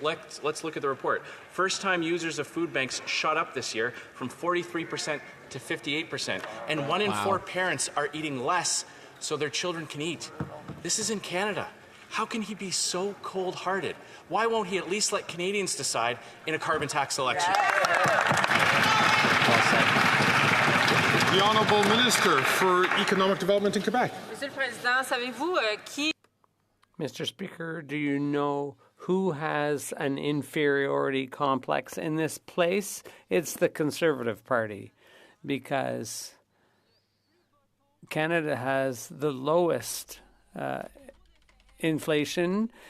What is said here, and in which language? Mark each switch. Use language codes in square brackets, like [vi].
[en] Let's look at the report. First-time users of food banks shot up this year from 43% to 58%, and 1 in 4 parents are eating less so their children can eat. This is in Canada. How can he be so cold-hearted? Why won't he at least let Canadians decide in a carbon tax election? Well said. The Honourable Minister for Economic Development in Quebec. [fr] Monsieur le Président, savez-vous qui... [en] Mr. Speaker, do you know who has an inferiority complex in this place? It's the Conservative Party, because Canada has the lowest inflation.